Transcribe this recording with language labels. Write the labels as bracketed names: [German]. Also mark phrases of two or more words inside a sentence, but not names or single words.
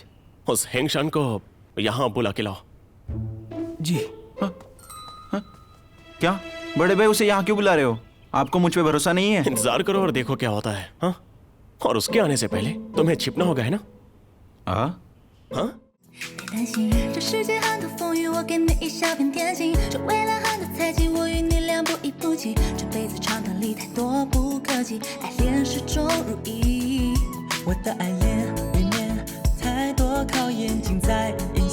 [Hindi] उस हेंगशान को यहाँ बुला के लाओ। जी। हाँ? हाँ? क्या बड़े भाई, उसे यहाँ क्यों बुला रहे हो? आपको मुझ पे भरोसा नहीं है? इंतजार करो और देखो क्या होता है। हाँ? और उसके आने से पहले तुम्हें छिपना होगा, है ना? हाँ? हाँ? [Chinese] 别担心，这世界很多风雨，我给你一小片天晴。这未来很多猜忌，我与你俩不离不弃。这辈子长短里太多不可及，爱恋始终如一。我的爱恋里面太多考验，尽在